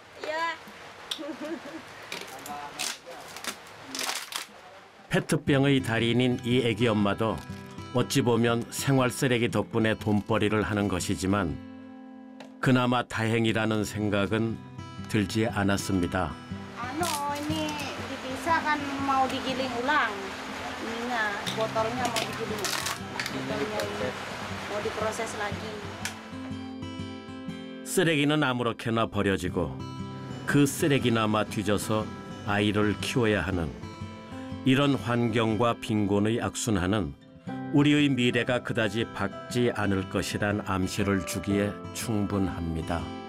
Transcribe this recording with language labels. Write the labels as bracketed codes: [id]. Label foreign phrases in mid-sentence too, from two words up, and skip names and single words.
[ko] 페트병의 달인인 이 애기 엄마도 어찌 보면 생활 쓰레기 덕분에 돈벌이를 하는 것이지만 그나마 다행이라는 생각은 들지 않았습니다. [id] Ini dipisah kan mau digiling ulang. Ininya botolnya mau digiling. Botolnya ini mau diproses lagi. [ko] 쓰레기는 아무렇게나 버려지고 그 쓰레기나마 뒤져서 아이를 키워야 하는 이런 환경과 빈곤의 악순환은 우리의 미래가 그다지 밝지 않을 것이란 암시를 주기에 충분합니다.